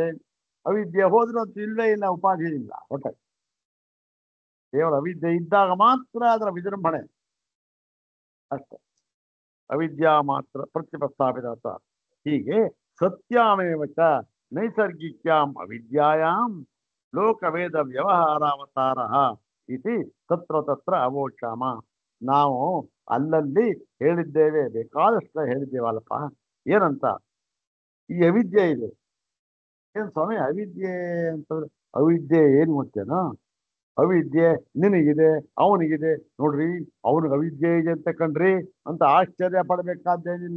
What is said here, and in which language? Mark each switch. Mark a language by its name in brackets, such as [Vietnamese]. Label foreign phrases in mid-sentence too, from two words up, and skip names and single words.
[Kannada] ಅವಿದ್ಯೆ ಹೋದ್ರೂ ಅದು ಇಲ್ಲವೇ ಇಲ್ಲ, ಉಪಾಧಿ ಇಲ್ಲ. ಒಟ್ಟೆ ಕೇವಲ ಅವಿದ್ಯೆ ಇದ್ದಾಗ ಮಾತ್ರ ಅದರ ವಿಜೃಂಭಣೆ ಅಷ್ಟೆ. [Sanskrit] ಅವಿದ್ಯಾ ಮಾತ್ರ ಪ್ರತ್ಯುಪಸ್ಥಾಪಿತ. ಹೀಗೆ ಸತ್ಯಾಮೇವ ಚ ನೈಸರ್ಗಿಕ್ಯಾಂ ಅವಿದ್ಯಾಯಾಂ ಲೋಕವೇದ ವ್ಯವಹಾರಾವತಾರ ಇತಿ ತತ್ರ ತತ್ರ ಅವೋಚಾಮ. [Kannada] ನಾವು ಅಲ್ಲಲ್ಲಿ ಹೇಳಿದ್ದೇವೆ, ಬೇಕಾದಷ್ಟು ಹೇಳಿದ್ದೇವಲ್ಲಪ್ಪ. ಏನಂತ? ಈ ಅವಿದ್ಯೆ ಇದೆ. ಏನ್ ಸ್ವಾಮಿ ಅವಿದ್ಯೆ ಅಂತಂದ್ರೆ? ಅವಿದ್ಯೆ ಏನು ಗೊತ್ತೇನೋ? ಅವಿದ್ಯೆ ನಿನಗಿದೆ, ಅವನಿಗಿದೆ, ನೋಡ್ರಿ ಅವನಿಗೆ ಅವಿದ್ಯೆ ಇದೆ ಅಂತ ಕಣ್ರಿ ಅಂತ ಆಶ್ಚರ್ಯ ಪಡಬೇಕಾದ್ದೇನಿಲ್ಲ.